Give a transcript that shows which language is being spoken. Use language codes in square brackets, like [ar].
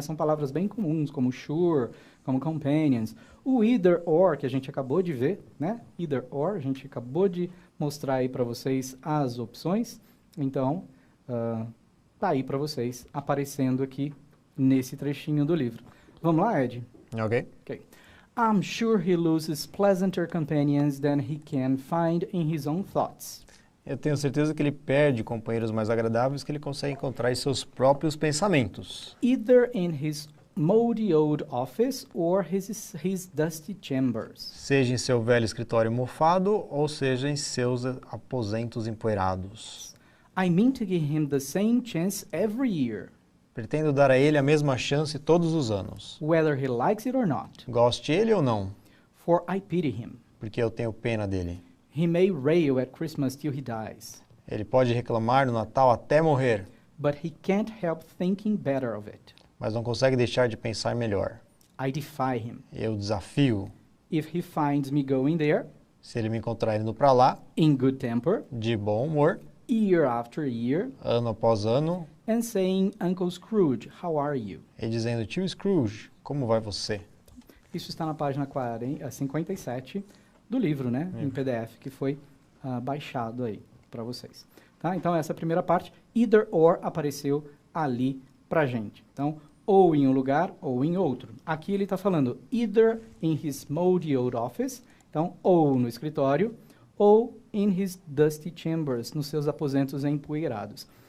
[pt] São palavras bem comuns, como sure, como companions. O either or, que a gente acabou de ver, né? Either or, a gente acabou de mostrar aí para vocês as opções. Então, tá aí para vocês, aparecendo aqui nesse trechinho do livro. Vamos lá, Ed? Ok. Ok. [en] I'm sure he loses pleasanter companions than he can find in his own thoughts. [pt] Eu tenho certeza que ele perde companheiros mais agradáveis que ele consegue encontrar em seus próprios pensamentos. [en] Either in his moldy old office or his dusty chambers. [pt] Seja em seu velho escritório mofado ou seja em seus aposentos empoeirados. [en] I mean to give him the same chance every year. [pt] Pretendo dar a ele a mesma chance todos os anos. [en] Whether he likes it or not. [pt] Goste ele ou não. [en] For I pity him. [pt] Porque eu tenho pena dele. [en] He may rail at Christmas till he dies. [pt] Ele pode reclamar do Natal até morrer, [en] but he can't help thinking better of it. [pt] mas não consegue deixar de pensar melhor. [en] I defy him. [pt] Eu desafio, [en] If he finds me going there, [pt] se ele me encontrar indo para lá, [en] in good temper, [pt] de bom humor, [en] year after year, [pt] ano após ano, [en] and saying, Uncle Scrooge, how are you? [pt] e dizendo, tio Scrooge, como vai você? Isso está na página 57 do livro, né? Em PDF, que foi baixado aí para vocês. Tá? Então, essa primeira parte, either or, apareceu ali pra gente. Então, ou em um lugar ou em outro. Aqui ele está falando [en] either in his moldy old office, [pt] então, ou no escritório, ou [en] in his dusty chambers, [pt] nos seus aposentos empoeirados.